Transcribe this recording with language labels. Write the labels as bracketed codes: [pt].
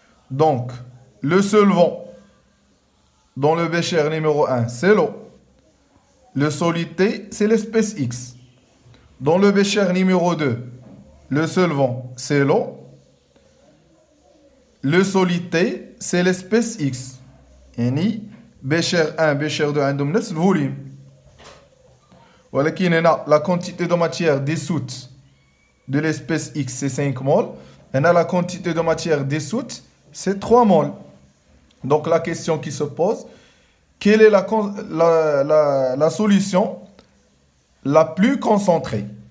[fr] Donc, le solvant dans le bécher numéro 1, c'est l'eau. Le solide T, c'est l'espèce X. Dans le bécher numéro 2, le solvant, c'est l'eau. Le solide T, c'est l'espèce X. [ar] يعني [fr] bécher 1, bécher 2 [ar] عندهم نفس الفوليوم. ولكن هنا [fr] la quantité de matière dissoute de l'espèce X, c'est 5 moles. Hنا la quantité de matière dissoute, c'est 3 moles. Donc la question qui se pose, quelle est la solution la plus concentrée?